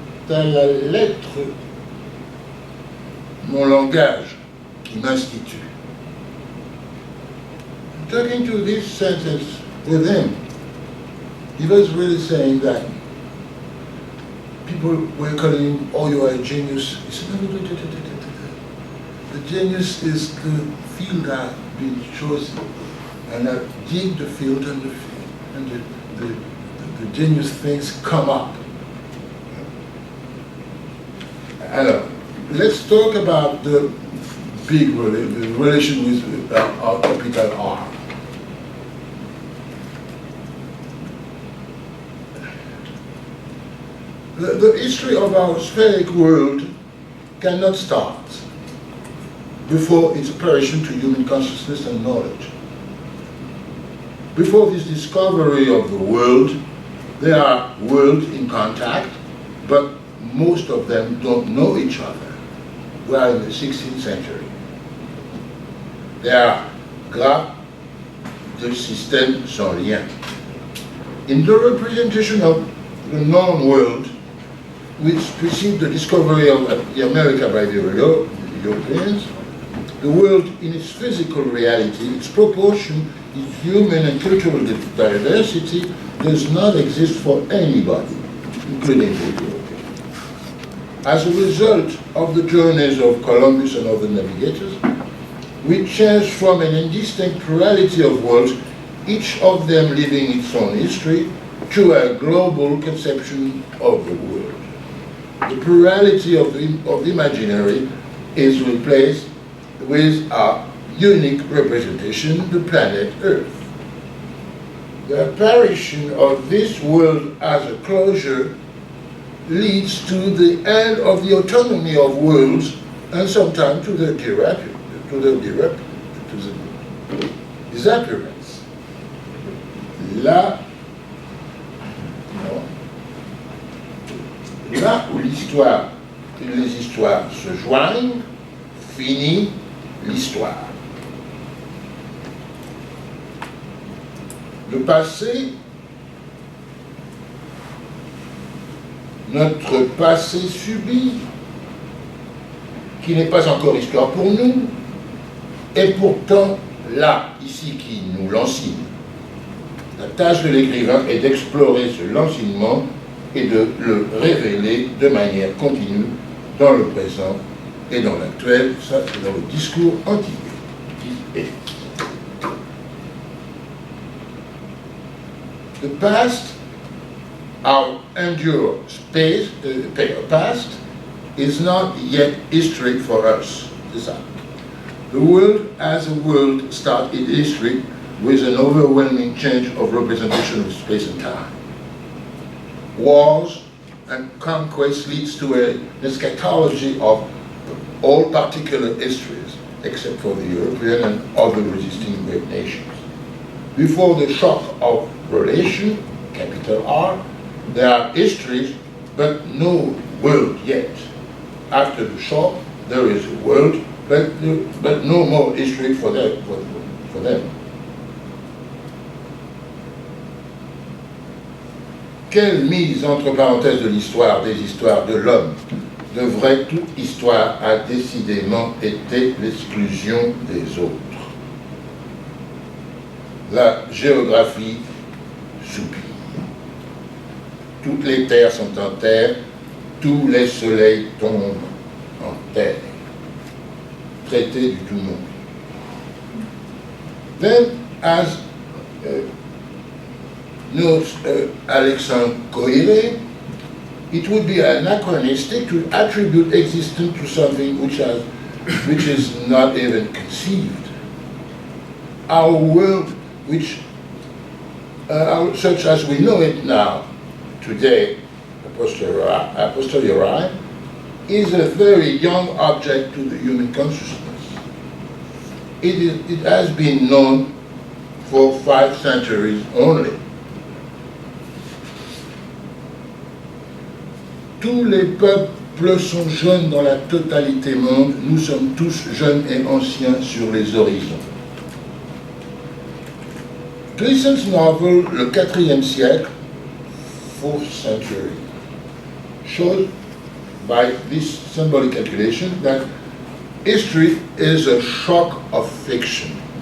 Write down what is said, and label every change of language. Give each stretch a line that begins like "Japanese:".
French: à la lettre mon langage qui m'institue.
English: Talking to this sentence with him, he was really saying that people were calling him, oh, you are a genius. He said, no. The genius is the field I've been chosen, and I dig the field and the genius things come up.
French: Alors,
English: let's talk about the big relation with our capital R. The history of our spheric world cannot start before its apparition to human consciousness and knowledge. Before this discovery of the world, there are worlds in contact, but most of them don't know each other. We are in the 16th century. There are
French: grappes de systèmes sans lien.
English: In the representation of the known world, which preceded the discovery of America by the Europeans, the world in its physical reality, its proportion, its human and cultural diversity does not exist for anybody, including the Europeans. As a result of the journeys of Columbus and other navigators, we changed from an indistinct plurality of worlds, each of them living its own history, to a global conception of the world. The plurality of the imaginary is replaced with a unique representation, the planet Earth. The apparition of this world as a closure leads to the end of the autonomy of worlds and sometimes to the disappearance.
French: Là où l'histoire et les histoires se joignent, finit l'histoire. Le passé, notre passé subi, qui n'est pas encore histoire pour nous, est pourtant là, ici, qui nous l'enseigne. La tâche de l'écrivain est d'explorer ce l'enseignement et de le révéler de manière continue dans le présent et dans l'actuel, ça c'est dans le discours antique qui est.
English: The past, our endure space, past, is not yet history for us.
French: C'est ça.
English: The world as a world started history with an overwhelming change of representation of space and time. Wars and conquest leads to an eschatology of all particular histories, except for the European and other resisting great nations. Before the shock of relation, capital R, there are histories, but no world yet. After the shock, there is a world, but no more history for them.
French: Quelle mise entre parenthèses de l'histoire des histoires de l'homme? De vraie toute histoire a décidément été l'exclusion des autres. La géographie soupire. Toutes les terres sont en terre, tous les soleils tombent en terre. Traité du tout monde.
English: Then, as notes Alexandre Coursil, it would be anachronistic to attribute existence to something which is not even conceived. Our world, which such as we know it now, today, a posteriori, is a very young object to the human consciousness. It has been known for 5 centuries only.
French: Tous les peuples sont jeunes dans la totalité monde, nous sommes tous jeunes et anciens sur les horizons.
English: Glissant's novel, le 4e siècle, 4th century, shows by this symbolic calculation that history is a shock of fiction.